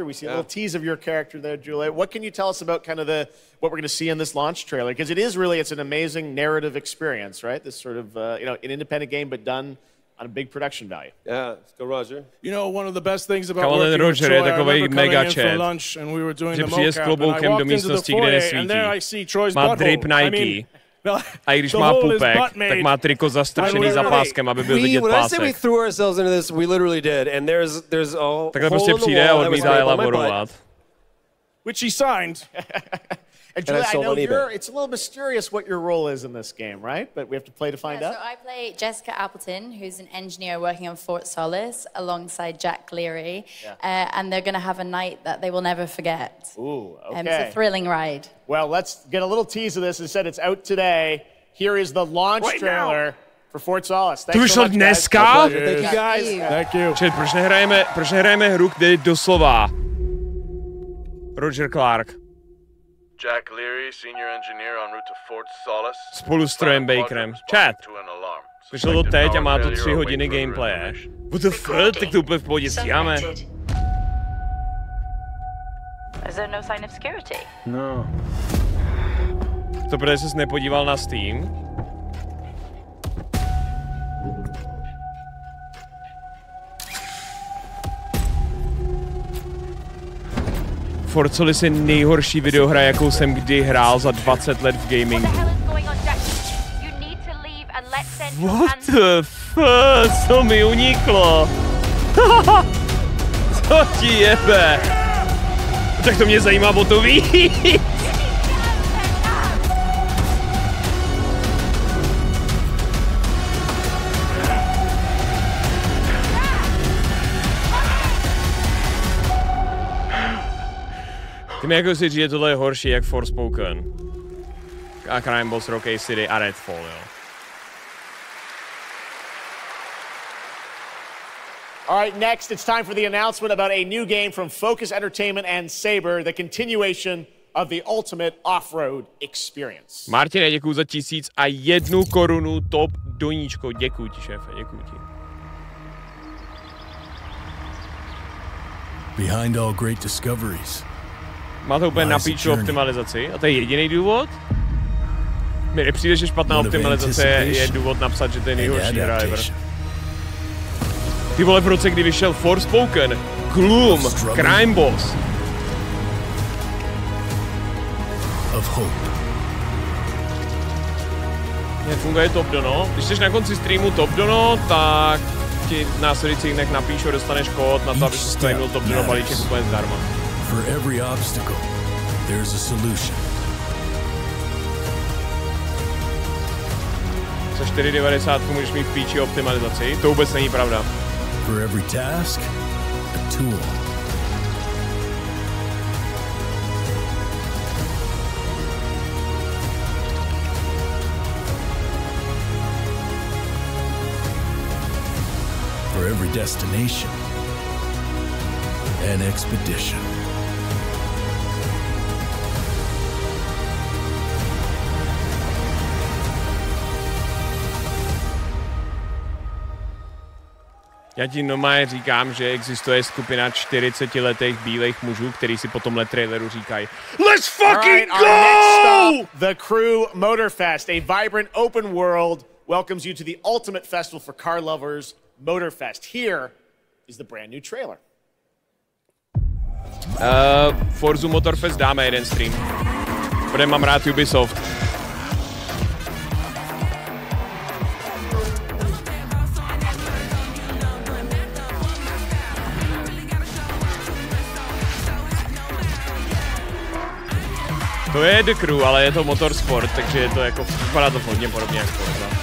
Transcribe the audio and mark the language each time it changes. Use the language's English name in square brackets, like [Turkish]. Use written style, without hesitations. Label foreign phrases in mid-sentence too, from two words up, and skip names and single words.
[English] We see a little tease of your character there, Juliet. What can you tell us about kind of what we're going to see in this launch trailer? Because it's an amazing narrative experience, right? This sort of, an independent game, but done on a big production value. Yeah, let's go, Roger. One of the best things about working with Troy, I remember coming in for lunch and we were doing the mocap, and I walked into the foyer, and there I see Troy's butthole. [Czech] A i když má pupek, tak má triko zastrčený za páskem, aby byl vidět pásek. [English] When I say we threw ourselves into this, we literally did, and there's a [Czech] takhle prostě přijde a odmítá elaborovat. [English] Which he signed. And Julia, I know it's a little mysterious what your role is in this game, right? But we have to play to find out. So I play Jessica Appleton, who's an engineer working on Fort Solis alongside Jack Leary. And they're going to have a night that they will never forget. Ooh, okay. It's a thrilling ride. Well, let's get a little tease of this. It said it's out today. Here is the launch trailer for Fort Solis. Thanks so much, dneska? Thank you, guys. Thank you. [Czech] Čet, proč nehrajeme hru, kde je doslova Roger Clark. [English] Jack Leary, senior engineer en route to Fort Solis. [Czech] Spolu s Trojem Bakerem. Chat. Vyšlo to teď a má to 3 hodiny gameplaye. [English] What the fuck? [Czech] Tak to úplně v pohodě stíháme. [English] Is there no sign of security? No. [Czech] To protože ses nepodíval na Steam? Fort Solis je nejhorší videohra, jakou jsem kdy hrál za 20 let v gamingu. [English] What the fuck? [Czech] Co mi uniklo? Co ti jebe? Tak to mě zajímá o to víc. Ty mi jako si říct, že tohle je horší jak Forspoken. A Crime Boss, Rock City a Redfall, jo. [English] All right, next, it's time for the announcement about a new game from Focus Entertainment and Saber, the continuation of the ultimate off-road experience. [Czech] Martine, děkuju za 1001 korunu, top doníčko. Děkuju ti, šéfe, děkuju ti. [English] Behind all great discoveries. [Czech] Má to úplně na píču optimalizaci a to je jediný důvod? Mi nepřijde, že špatná optimalizace je důvod napsat, že to je nejhorší driver. Ty vole, v roce, kdy vyšel Forspoken, Gloom, Crime Boss. Nefunguje top dono. Když jsi na konci streamu top dono, tak ti v následujících dnech napíšu, dostaneš kód na to, aby si streamnul top dono balíček úplně zdarma. [English] For every obstacle, there's a solution. [Czech] Za 4,90 můžeš mít v píči optimalizaci, to vůbec není pravda. [English] For every task, a tool. For every destination, an expedition. [Czech] Já ti normálně říkám, že existuje skupina 40letých bílých mužů, kteří si po tomhle traileru říkají [English] Let's fucking go! Next stop, the Crew Motorfest, a vibrant open world, welcomes you to the ultimate festival for car lovers, Motorfest. Here is the brand new trailer. [Czech] Forzu Motorfest dáme jeden stream, protože mám rád Ubisoft. To je The Crew, ale je to motorsport, takže je to jako, vypadá to hodně podobně jak Forza.